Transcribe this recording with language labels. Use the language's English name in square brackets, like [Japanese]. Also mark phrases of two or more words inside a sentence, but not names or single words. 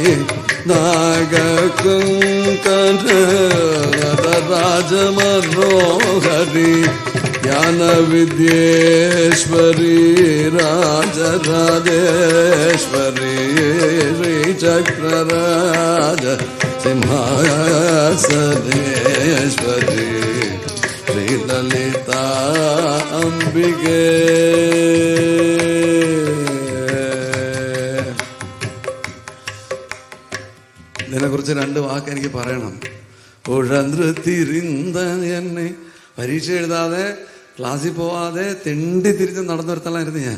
[Tamil] நாககுங்கன ராஜமனோஹரி, ஞான வித்யேஸ்வரி ராஜராஜேஸ்வரி, ஸ்ரீ சக்கரராஜ சிம்ஹாசனேஸ்வரி, ஸ்ரீ லலிதா அம்பிகே. [Malayalam] ഇതിനെക്കുറിച്ച് 2 വാക്ക് എനിക്ക് പറയണം. ഉഴന്തിരിന്ത എന്നെ പരീക്ഷ എഴുതാതെ ക്ലാസ്സിൽ പോവാതെ തെണ്ടി തിരിച്ച് നടന്നൊരുത്തലായിരുന്നു ഞാൻ.